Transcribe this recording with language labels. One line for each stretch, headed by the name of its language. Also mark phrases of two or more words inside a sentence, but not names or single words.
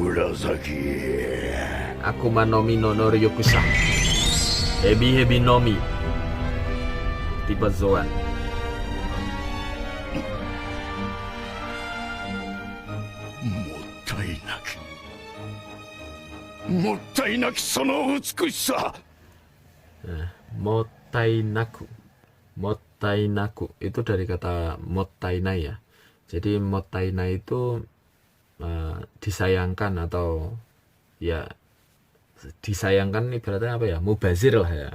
Japanese: 紫悪魔の実の能力者. 蛇の実.
Indonesian: Tipe Zoan.
Japanese: もったいなきその美しさ Mottainaku.
Indonesian: Mottainaku itu dari kata mottainai ya. Jadi mottainai itu disayangkan atau ya disayangkan ibaratnya apa ya? Mubazir lah ya.